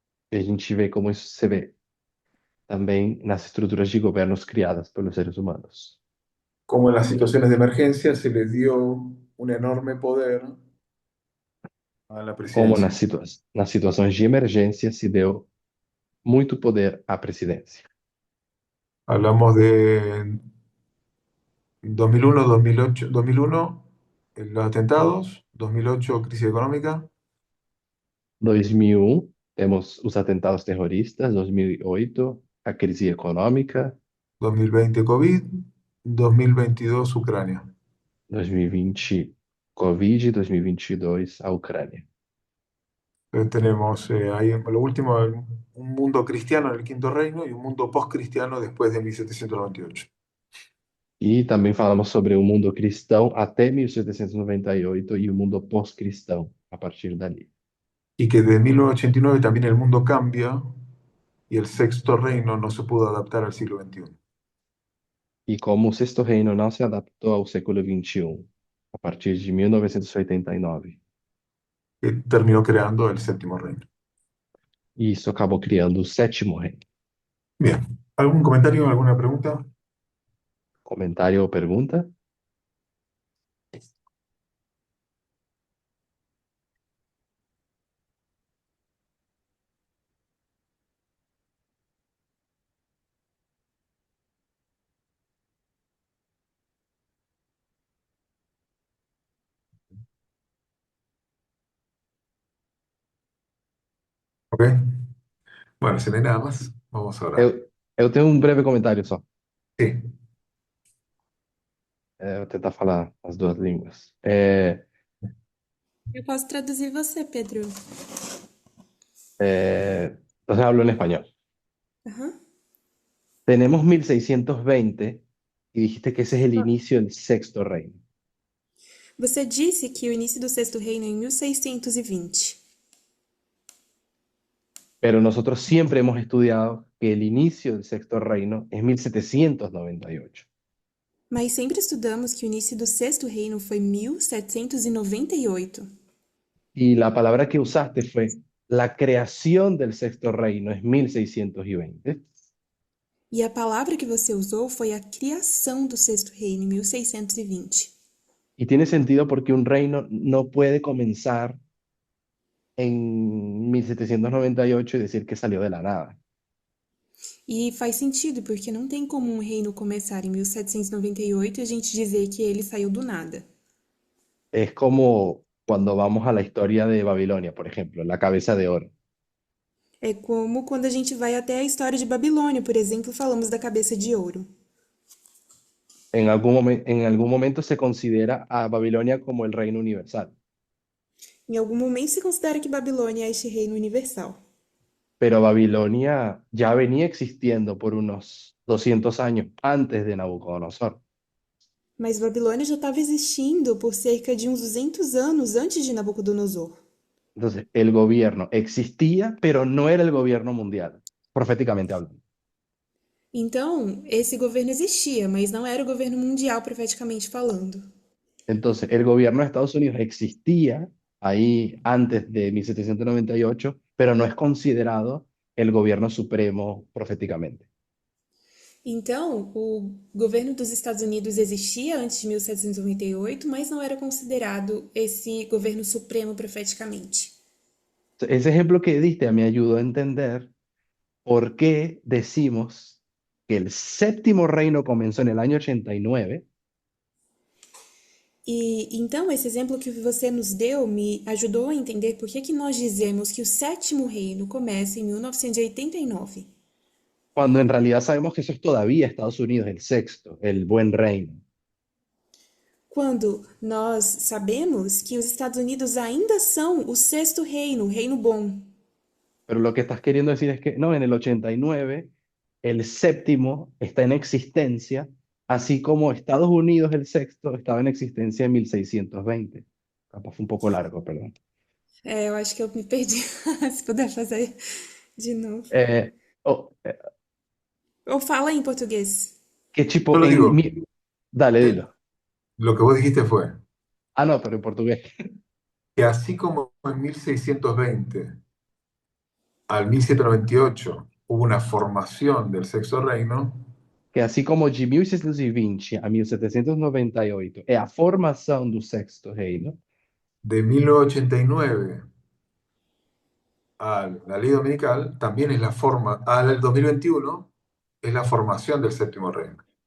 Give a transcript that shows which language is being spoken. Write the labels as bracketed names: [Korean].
[Portuguese] E a gente vê como isso se vê também nas estruturas de governos criadas pelos seres humanos. [Spanish] Como en las situaciones de emergencia se les dio un enorme poder a la Como presidencia. [Portuguese] nas situações de emergência se deu muito poder à presidência. [Spanish] Hablamos de 2001, 2008, 2001, los atentados, 2008, crisis económica, [Portuguese] 2001, temos os atentados terroristas, 2008, a crise econômica, [Spanish] 2020, COVID, 2022, Ucrania. [Portuguese] 2020, Covid, 2022, a Ucrânia. [Spanish] Entonces tenemos ahí lo último, un mundo cristiano en el Quinto Reino y un mundo post-cristiano después de 1798. [Portuguese] E também falamos sobre o mundo cristão até 1798 e o mundo pós-cristão a partir dali. [Spanish] Y que de 1989 también el mundo cambia y el Sexto Reino no se pudo adaptar al siglo XXI. [Portuguese] E como o Sexto Reino não se adaptou ao século XXI, a partir de 1989, [Spanish] Que terminó creando el Séptimo Reino. [Portuguese] e isso acabou criando o Sétimo Reino. [Spanish] Bien, ¿algún comentario, alguna pregunta? [Portuguese] Comentário ou pergunta? Ok. [Spanish] Bueno, si no hay nada más, vamos a orar. [Portuguese] Eu tenho um breve comentário só. [Spanish] Sí. [Portuguese] Vou tentar falar as duas línguas. Eu posso traduzir você, Pedro. [Spanish] Entonces hablo en español. Aham. Tenemos 1620 y dijiste que ese es el inicio del Sexto Reino. [Portuguese] Você disse que o início do Sexto Reino é em 1620. [Spanish] Pero nosotros siempre hemos estudiado que el inicio del Sexto Reino es 1798. [Portuguese] Mas sempre estudamos que o início do Sexto Reino foi 1798. [Spanish] Y la palabra que usaste fue la creación del Sexto Reino es 1620. [Portuguese] E a palavra que você usou foi a criação do Sexto Reino, em 1620. [Spanish] Y tiene sentido porque un reino no puede comenzar en 1798 y decir que salió de la nada. [Portuguese] E faz sentido, porque não tem como um reino começar em 1798 e a gente dizer que ele saiu do nada. [Spanish] Es como cuando vamos a la historia de Babilonia, por ejemplo, la cabeza de oro. [Portuguese] É como quando a gente vai até a história de Babilônia, por exemplo, falamos da cabeça de ouro. [Spanish] En algún momento se considera a Babilonia como el reino universal, [Portuguese] Em algum momento se considera que Babilônia é este reino universal. [Spanish] pero Babilonia ya venía existiendo por unos 200 años antes de Nabucodonosor. [Portuguese] Mas Babilônia já estava existindo por cerca de uns 200 anos antes de Nabucodonosor. [Spanish] Entonces, el gobierno existía, pero no era el gobierno mundial, proféticamente hablando. [Portuguese] Então, esse governo existia, mas não era o governo mundial profeticamente falando. [Spanish] Entonces, el gobierno de Estados Unidos existía ahí antes de 1798, pero no es considerado el gobierno supremo proféticamente. [Portuguese] Então, o governo dos Estados Unidos existia antes de 1798, mas não era considerado esse governo supremo profeticamente. [Spanish] Ese ejemplo que diste me ayudó a entender por qué decimos que el séptimo reino comenzó en el año 89. [Portuguese] E então esse exemplo que você nos deu me ajudou a entender por que nós dizemos que o sétimo reino começa em 1989. [Spanish] Cuando en realidad sabemos que eso es todavía Estados Unidos, el sexto, el buen reino. [Portuguese] Quando nós sabemos que os Estados Unidos ainda são o sexto reino, o reino bom. [Spanish] Pero lo que estás queriendo decir es que no, en el 89 el séptimo está en existencia, así como Estados Unidos, el sexto, estaba en existencia en 1620. Capaz fue un poco largo, perdón. [Portuguese] Eu acho que eu me perdi. Se puder fazer de novo. Oh, Ou fala em português. [Spanish] ¿qué tipo Yo lo digo, Dale, eh, dilo. lo que vos dijiste fue, Ah, no, pero en portugués. que así como en 1620 al 1798 hubo una formación del Sexto Reino, [Portuguese] Que assim como de 1620 a 1798 é a formação do Sexto Reino, [Spanish] de 1989 a la ley dominical, también es la forma, al 2021 es la formación del Séptimo Reino.